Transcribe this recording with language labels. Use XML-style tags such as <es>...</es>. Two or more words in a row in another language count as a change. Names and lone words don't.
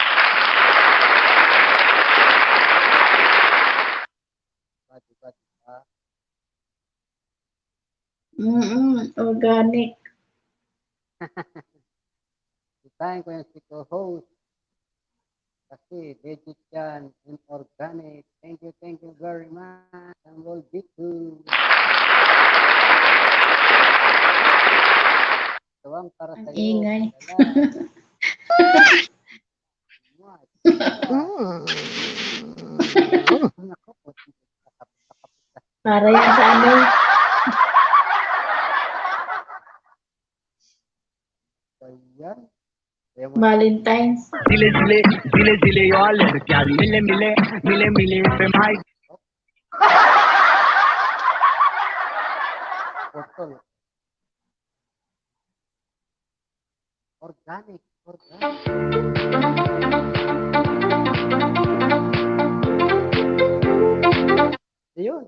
<tl>Diba? Organic. Sitahin ko yung si co-host. Kasi legit yan</tl> <en>and organic. Thank you very much.</en> <tl>Ang Lord Bitu. Tawang para Ang sa iyo. ingay. Para yan sa Ayan. Valentine's.</tl> <hi>ज़िले यार लड़कियां मिले पे भाई</hi> <tl>Botol. Organic. Ayun.</tl>